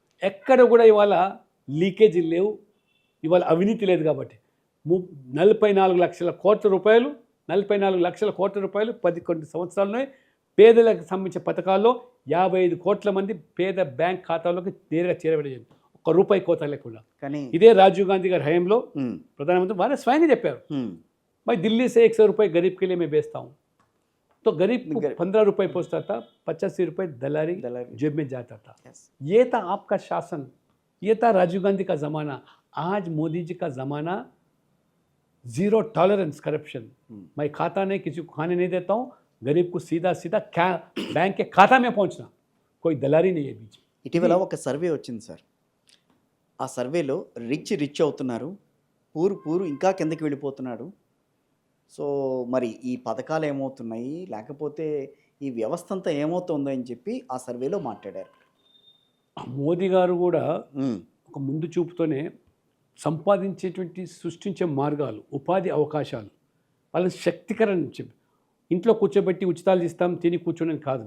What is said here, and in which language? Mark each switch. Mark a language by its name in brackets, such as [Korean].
[Telugu] ఎక్కడ కూడా ఇవాళ లీకేజీలు లేవు, ఇవాళ అవినీతి లేదు. కాబట్టి 44 లక్షల కోట్ల రూపాయలు 44 లక్షల కోట్ల రూపాయలు 11 సంవత్సరాల్లోనే పేదలకు సంబంధించిన పథకాల్లో 55 కోట్ల మంది పేద బ్యాంక్ ఖాతాలోకి నేరుగా చేరబడేది, ఒక్క రూపాయి కోత లేకుండా. కానీ ఇదే రాజీవ్ గాంధీ గారి హయాంలో ప్రధానమంత్రి వారే స్వయంగా చెప్పారు, [Hindi] भाई दिल्ली से 100 रुपये गरीब के लिए मैं बेचता हूँ, तो गरीब को 15 रुपये पहुँचता था, 85 रुपये दलाली जेब में जाता था. ये था आपका शासन, ये था राजीव गांधी का ज़माना. आज मोदी जी का ज़माना ज़ीरो टॉलरेंस करप्शन. मैं खाता नहीं, किसी को खाने नहीं देता हूँ, गरीब को सीधा सीधा बैंक के खाता में पहुँचना, कोई दलाली नहीं है बीच. [Telugu] ఇటీవల ఒక సర్వే వచ్చింది సార్. ఆ సర్వేలో రిచ్ అవుతున్నారు, పూర్ ఇంకా కిందకి వెళ్ళిపోతున్నాడు. సో మరి ఈ పథకాలు ఏమవుతున్నాయి, లేకపోతే ఈ వ్యవస్థ అంతా ఏమవుతుందో అని చెప్పి ఆ సర్వేలో మాట్లాడారు. మోదీ గారు కూడా ఒక ముందు చూపుతోనే సంపాదించేటువంటి సృష్టించే మార్గాలు, ఉపాధి అవకాశాలు, వాళ్ళని శక్తికరణ చెప్పి ఇంట్లో కూర్చోబెట్టి ఉచితాలు ఇస్తాం తిని కూర్చోని కాదు.